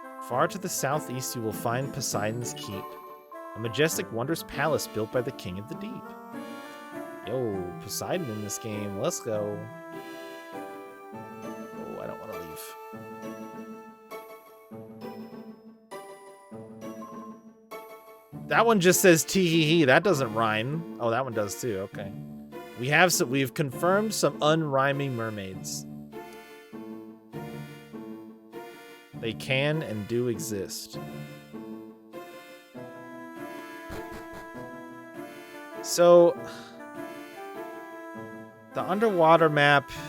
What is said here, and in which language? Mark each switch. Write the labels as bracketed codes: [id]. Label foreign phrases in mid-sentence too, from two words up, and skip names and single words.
[en] Far to the southeast, you will find Poseidon's Keep, a majestic, wondrous palace built by the King of the Deep. Yo, Poseidon in this game. Let's go. Oh, I don't want to leave. That one just says tee-hee-hee. That doesn't rhyme. Oh, that one does too. Okay. We've confirmed some unrhyming mermaids. They can and do exist. So, the underwater map.